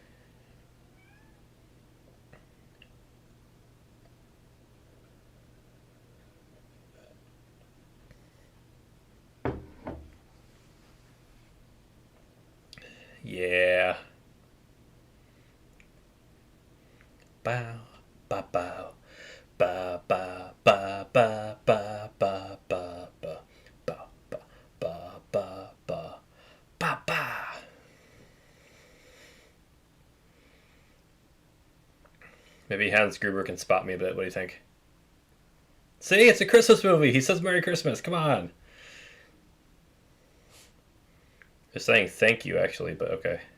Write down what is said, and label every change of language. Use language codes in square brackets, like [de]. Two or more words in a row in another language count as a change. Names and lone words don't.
[en] Yeah. Bow, ba bow, ba ba ba ba ba ba ba ba ba ba ba ba ba ba ba. Maybe Hans Gruber can spot me a bit. What do you think? See, it's a Christmas movie. He says Merry Christmas. Come on. Just saying thank you, actually, but okay.